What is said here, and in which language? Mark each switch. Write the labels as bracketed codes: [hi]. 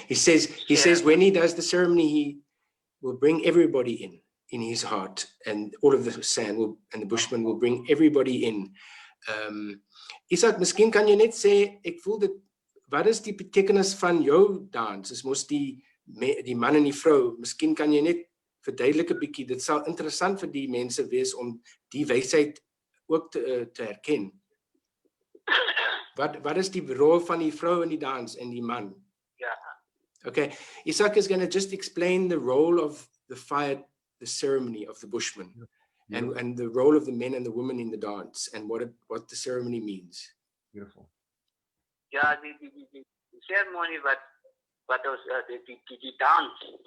[en] He says when he does the ceremony, he will bring everybody in his heart, and all of the San and the Bushmen will bring everybody in. [af] Izak, miskien kan jy net sê, ek voel dit, wat is die betekenis van jou dans? Is mos die man en die vrou. Miskien kan jy net verduidelik 'n bietjie. Dit sal interessant vir die mense wees om die wysheid ook te herken. Wat is die rol van die vrou in die dans en die man? Ja. [en] Okay, Izak is going to just explain the role of the fire, the ceremony of the Bushmen, and the role of the men and the women in the dance, and what the ceremony means. Beautiful. [af] Ja, die ceremony wat ons die dans.